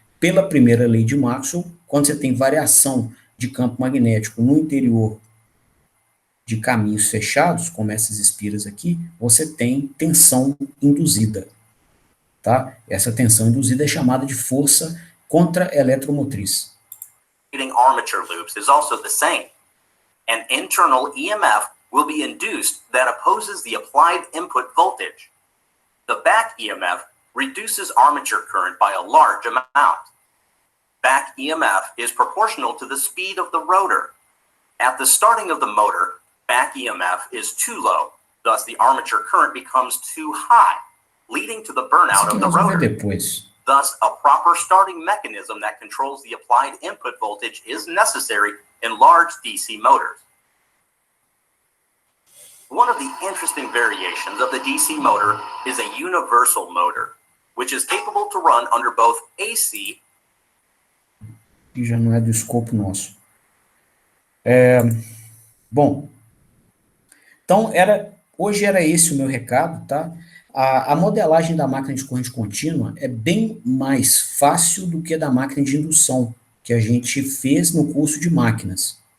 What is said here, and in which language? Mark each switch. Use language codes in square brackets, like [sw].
[pt] Pela primeira lei de Maxwell, quando você tem variação de campo magnético no interior de caminhos fechados, como essas espiras aqui, você tem tensão induzida. Tá? Essa tensão induzida é chamada de força contra-eletromotriz. [en] Armature loops is also the same. An internal EMF will be induced that opposes the applied input voltage. The back EMF reduces armature current by a large amount. Back EMF is proportional to the speed of the rotor. At the starting of the motor, back EMF is too low, thus the armature current becomes too high, leading to the burnout of the rotor. Thus, a proper starting mechanism that controls the applied input voltage is necessary in large DC motors. One of the interesting variations of the DC motor is a universal motor, which is capable to run under both AC. [pt] Que já não é do escopo nosso. Bom, então hoje era esse o meu recado, tá? A modelagem da máquina de corrente contínua é bem mais fácil do que a da máquina de indução, que a gente fez no curso de máquinas.